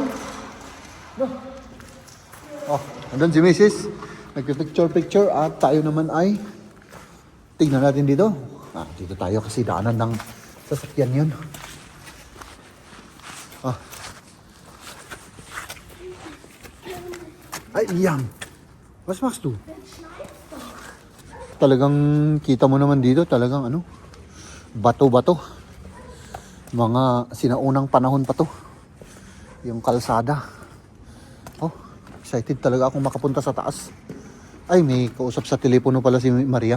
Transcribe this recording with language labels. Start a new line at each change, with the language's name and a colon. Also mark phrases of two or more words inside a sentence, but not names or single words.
Filipino: No? Andun si Mrs. Nagpipicture at tayo naman ay tignan natin dito. Dito tayo kasi daanan ng sasakyan yun. Ay, iyang.
German: Was machst du?
Filipino: Talagang kita mo naman dito, talagang ano, bato-bato. Mga sinaunang panahon pa to. Yung kalsada. Excited talaga akong makapunta sa taas. Ay, may kausap sa telepono pala si Maria.